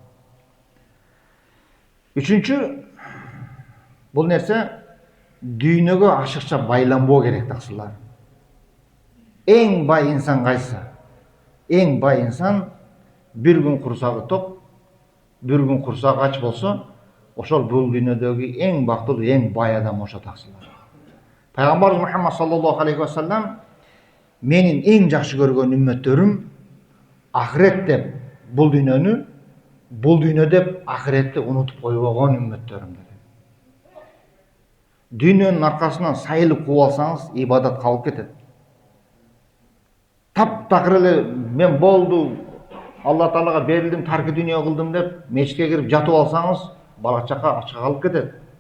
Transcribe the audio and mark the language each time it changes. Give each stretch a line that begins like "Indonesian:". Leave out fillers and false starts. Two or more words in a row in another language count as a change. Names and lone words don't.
Kyrgyz: Үчүнчү, бул нерсе дүйнөгө ашыкча байланбоо керек таксылар. Эң бай инсан кайсы? Эң бай инсан бир күн курсагы ток, бир күн курсагы ач болсо, ошол бул дүйнөдөгү эң бактылуу, эң бай адам ошо таксылар. Пайгамбарыбыз Мухаммад
Arabic: صلى الله عليه وسلم
Kyrgyz: менин эң жакшы көргөн үммөттөрүм ахирет деп бул дүйнөнү, бул дүйнө деп ахиретти унутуп койбогон үммөттөрүм dedi. Дүйнөнүн аркасынан сайылып кууп алсаңыз, ибадат калып кетет. Таптакыр эле мен болду, Алла Таалага берилдим, таркы дүйнө кылдым деп мечитке кирип жатып алсаңыз, бала чака ачка калып кетет.